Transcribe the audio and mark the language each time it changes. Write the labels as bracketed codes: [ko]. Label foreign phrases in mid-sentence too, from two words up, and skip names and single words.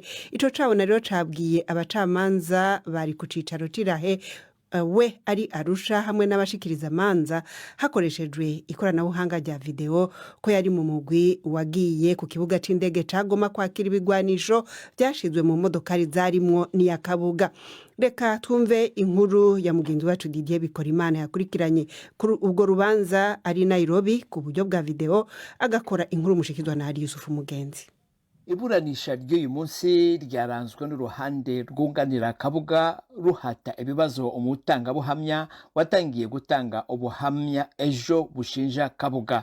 [rn] Ico cabona rero cabwiye abacamanza bari ku cicaro cirahe we ari Arusha hamwe n'abashikiriza manza hakoreshejwe ikoranabuhanga rya video ko yari mu mugwi wagiye ku kibuga c'indege cagoma kwakira ibigwanisho byashizwe mu modokari zarimwo niya Kabuga. Reka twumve inkuru ya mugenzi wacu Didier Bikorimana yakurikiranye kuri ubwo rubanza ari Nairobi ku buryo bwa video agakora inkuru mushikizwa na Hari Yusufu Mugenzi. [rw] Iburanisha ry'uyu munsi ryaranzwe n'uruhande rwunganira Kabuga ruhata ibibazo umutangabuhamya watangiye gutanga ubuhamya ejo bushinja Kabuga.